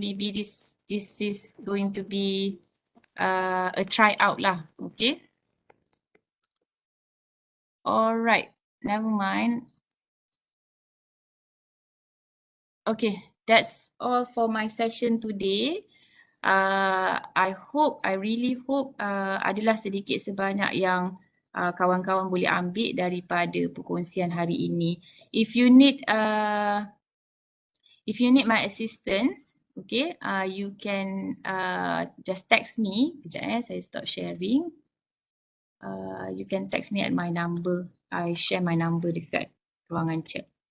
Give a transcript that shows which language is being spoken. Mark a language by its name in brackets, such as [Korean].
[English] Maybe this is going to be a tryout lah. Okay. Alright, never mind. Okay, that's all for my session today. I really hope [Malay] adalah sedikit sebanyak yang kawan-kawan boleh ambil daripada perkongsian hari ini. [English] If you need my assistance, okay, you can just text me. [Malay] Sekejap saya stop sharing. [English] You can text me at my number. I share my number [Malay] dekat ruangan chat.